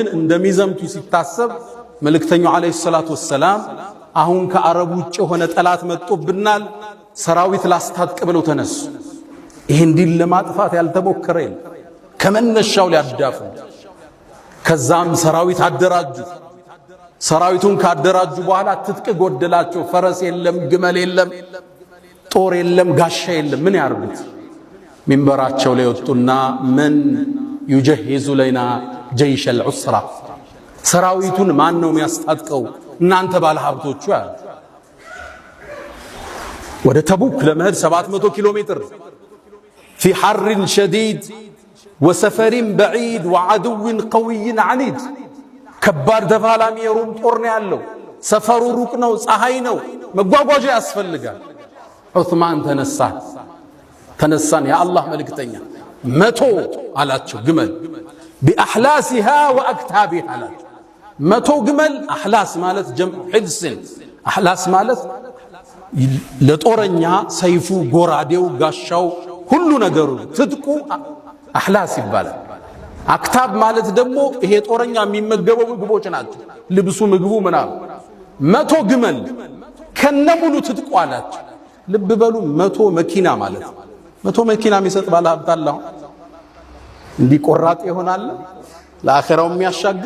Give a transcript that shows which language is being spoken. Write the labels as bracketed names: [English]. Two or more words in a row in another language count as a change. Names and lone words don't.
[Amharic] እንደሚዘምቱ ሲታሰብ መልእክተኛው [Arabic] عليه الصلاة والسلام [Amharic] አሁን ከአረብ ውጭ ሆነ ጠላት መጥቶብናል ሰራዊት ላስታጥቅ ብለው ተነሱ። ይሄን ዲን ለማጥፋት ያልተሞከረ የለም ከመነሻው ሊያዳፉ። ከዛም ሰራዊት አደራጁ። ሰራዊቱን ካደራጁ በኋላ ትጥቅ ጎደላቸው። ፈረስ የለም፣ ግመል የለም፣ ጦር የለም፣ ጋሻ የለም። ምን ያርጉት? ሚንበራቸው ላይ ወጡና ምን [Arabic] يجهز لنا جيش العسرة [Amharic] ሰራዊቱን ማን ነው የሚያስታጥቀው? እናንተ ባለሀብቶቹ ያሉ። ወደ ተቡክ ለመሄድ 700 ኪሎ ሜትር [Arabic] في حر شديد وسفر بعيد وعدو قوي عنيد [Amharic] ከባድ ተፋላሚ የሩም ጦር ነው ያለው። ሰፈሩ ሩቅ ነው፣ ፀሐይ ነው፣ መጓጓዣ ያስፈልጋል። ዑስማን ተነሳን የአላህ መልእክተኛ 100 አላቸው ግመል بأحلاسها وأكتابها አላቸው። 100 ግመል አህላስ ማለት ጀምዕ ሕልስን አህላስ ማለት ለጦረኛ ሰይፉ፣ ጎራዴው፣ ጋሻው ሁሉ ነገሩ ትጥቁ አህላስ ይባላል። አክታብ ማለት ደግሞ ይሄ ጦረኛ የሚመገበው ምግቦች ናቸው። ልብሱ፣ ምግቡ ምናምን 100 ግመል ከነሙሉ ትጥቁ አላቸው። ልብ በሉ 100 መኪና ማለት 100 መኪና የሚሰጥ ባለ ሀብት አለ። እንዲቆራጥ ይሆናል ለአኺራው የሚያሻግር።